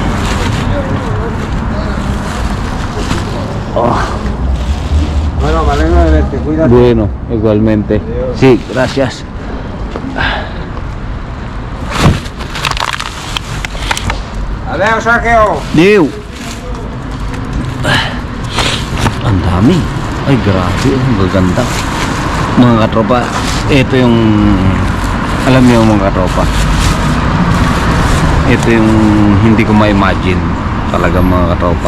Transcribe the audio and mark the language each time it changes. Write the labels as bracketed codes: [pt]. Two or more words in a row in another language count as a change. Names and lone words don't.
[es] Oh, Bueno, me alegro de verte, cuídate. bueno, igualmente. Adiós. Sí, gracias. Adiós, Sergio. [tl] Diw. Ang dami. Ay, grabe. Ang gaganda. Mga katropa, ito yung, alam niyo mga katropa, ito yung hindi ko ma-imagine talaga mga katropa.